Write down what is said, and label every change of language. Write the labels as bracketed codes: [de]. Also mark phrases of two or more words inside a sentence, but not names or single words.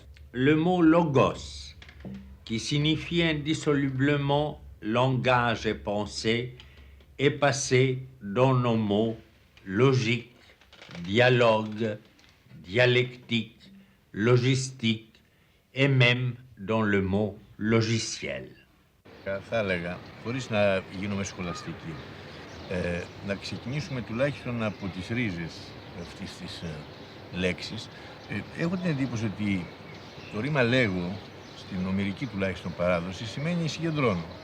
[fr] Le mot logos, qui signifie indissolublement langage et pensée, est passé dans nos mots logique, dialogue, dialectique, logistique et même dans le mot logiciel. [el] Θα έλεγα, χωρίς να γίνομαι σχολαστική, να ξεκινήσουμε τουλάχιστον από τις ρίζες αυτής της λέξης. Έχω την εντύπωση ότι το ρήμα λέγω, στην ομηρική τουλάχιστον παράδοση, σημαίνει συγκεντρώνω.